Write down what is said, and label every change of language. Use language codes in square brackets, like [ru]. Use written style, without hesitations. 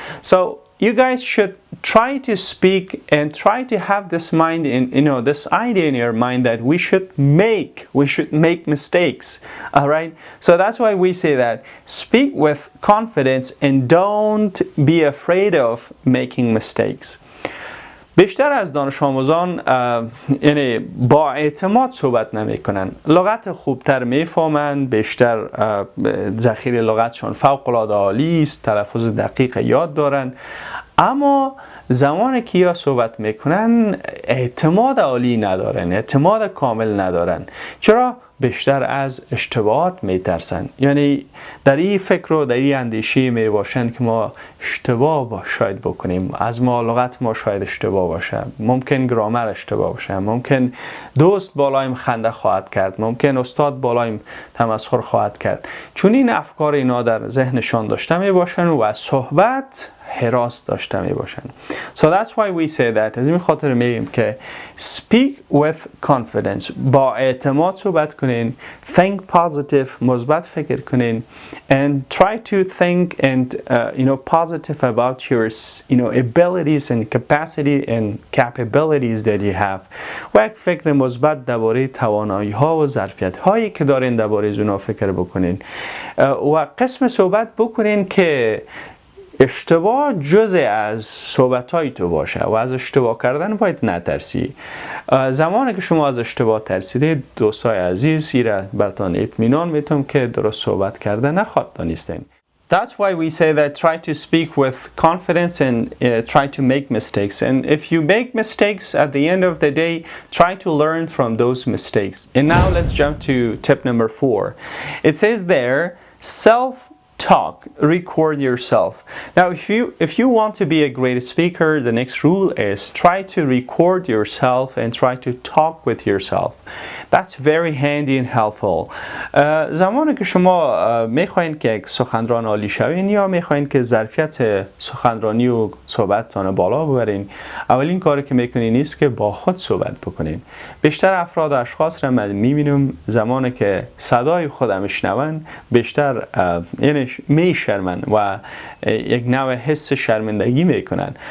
[en] So you guys should try to speak and try to have this mind in this idea in your mind that we should make mistakes. All right, so that's why we say that speak with confidence and don't be afraid of making mistakes. [fa] بیشتر از دانش آموزان یعنی با اعتماد صحبت نمی کنن، لغت خوبتر میفهمن، بیشتر ذخیره لغتشون فوق العاده عالی است، تلفظ دقیق یاد دارن، اما زمانی که یا صحبت میکنن اعتماد عالی ندارن، اعتماد کامل ندارن. چرا؟ بیشتر از اشتباهات میترسن، یعنی در این فکر و در این اندیشه میباشن که ما اشتباه شاید بکنیم، از ما لغت ما شاید اشتباه باشه، ممکن گرامر اشتباه باشه، ممکن دوست بالایم خنده خواهد کرد، ممکن استاد بالایم تمسخر خواهد کرد. چون این افکار اینا در ذهنشان داشته میباشن و از صحبت حراس داشته می باشن. [en] So that's why we say that. [fa] از این خاطر میگیم که [en] speak with confidence. [fa] با اعتماد صحبت کنین. [en] Think positive. [fa] مثبت فکر کنین. [en] And try to think and positive about your abilities and capacity and capabilities that you have. [fa] و یک فکر مثبت درباره توانایی ها و ظرفیت هایی که دارین درباره اونها فکر بکنین. و قسم صحبت بکنین که اشتباه جزء از صحبت‌های تو باشه و از اشتباه کردن باید نترسی. زمانی که شما از اشتباه ترسیده دوستای عزیز ایره براتون اطمینان میتونم که درست صحبت کرده نخواهد دانستین. [en] That's why we say that try to speak with confidence and try to make mistakes. And if you make mistakes at the end of the day, try to learn from those mistakes. And now let's jump to tip number 4. It says there, talk, record yourself. Now if you want to be a great speaker, the next rule is try to record yourself and try to talk with yourself. That's very handy and helpful. [fa] زمانی که شما میخواین که یک سخنران عالی شوین یا میخواین که ظرفیت سخنرانی و صحبتتان بالا ببرین، اولین کاری که میکنین نیست که با خود صحبت بکنین. بیشتر افراد و اشخاص را من میبینم زمانی که صدای خودم میشنون بیشتر یعنی میشرمن و یک نوع حس شرمندگی میکنن.